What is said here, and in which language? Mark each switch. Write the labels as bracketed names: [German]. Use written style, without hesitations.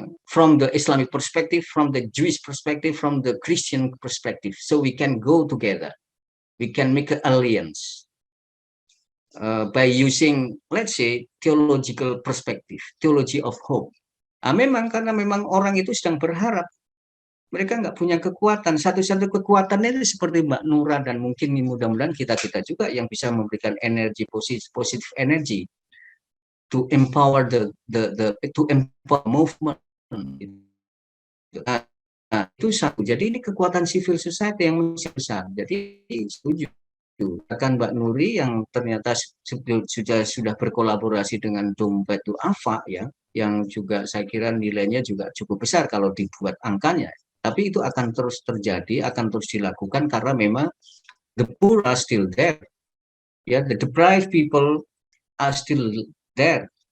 [English] From the Islamic perspective, from the Jewish perspective, from the Christian perspective. So we can go together. We can make an alliance by using, let's say, theological perspective, theology of hope. [Indonesian] Memang karena memang orang itu sedang berharap. Mereka nggak punya kekuatan. Satu-satu kekuatannya itu seperti Mbak Nura dan mungkin mudah-mudahan kita juga yang bisa memberikan energi positif energi [English] to empower to empower movement. [Indonesian] Nah, itu satu. Jadi ini kekuatan civil society yang masih besar. Jadi setuju. Bahkan Mbak Nuri yang ternyata sudah berkolaborasi dengan Dompet Du'afa ya, yang juga saya kira nilainya juga cukup besar kalau dibuat angkanya. Tapi itu akan terus terjadi, akan terus dilakukan karena memang [English] the poor are still there. Ya, the deprived people are still there.